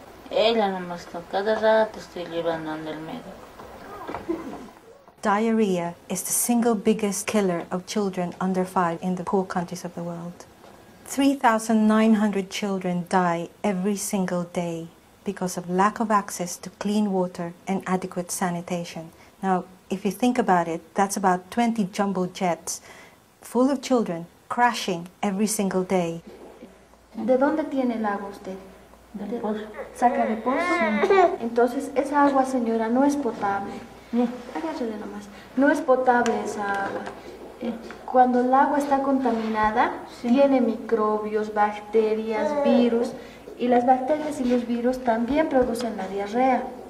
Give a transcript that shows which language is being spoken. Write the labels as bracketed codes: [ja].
[es] Ella no está, cada rato estoy llevando al médico. [en] Diarrhea is the single biggest killer of children under 5 in the poor countries of the world. 3,900 children die every single day because of lack of access to clean water and adequate sanitation. Now, if you think about it, that's about 20 jumbo jets full of children crashing every single day. [es] ¿De dónde tiene el agua usted? ¿Saca de pozo? Entonces, esa agua, señora, no es potable. Agárrele nomás. No es potable esa agua. Cuando el agua está contaminada, tiene microbios, bacterias, virus, y las bacterias y los virus también producen la diarrea.